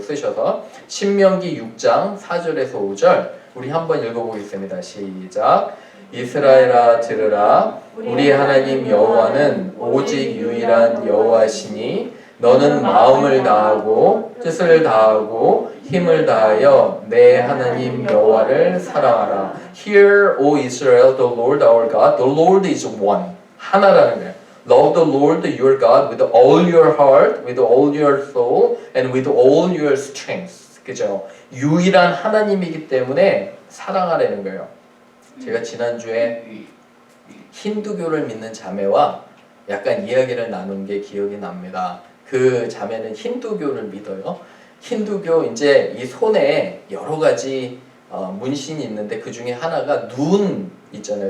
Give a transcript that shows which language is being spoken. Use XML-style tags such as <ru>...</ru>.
<ko>쓰셔서 신명기 6장 4절에서 5절 우리 한번 읽어보겠습니다. 시작. 이스라엘아 들으라. 우리 하나님 여호와는 오직 유일한 여호와시니 너는 마음을 다하고 뜻을 다하고 힘을 다하여 내 하나님 여호와를 사랑하라.</ko> <en>Hear, O Israel, the Lord our God, the Lord is one.</en> <ko>하나라는 거예요.</ko> <en>Love the Lord your God with all your heart, with all your soul, and with all your strength.</en> <ko>그죠? 유일한 하나님이기 때문에 사랑하라는 거예요. 제가 지난주에 힌두교를 믿는 자매와 약간 이야기를 나눈 게 기억이 납니다. 그 자매는 힌두교를 믿어요. 힌두교 이제 이 손에 여러 가지 문신이 있는데 그 중에 하나가 눈 있잖아요.</ko>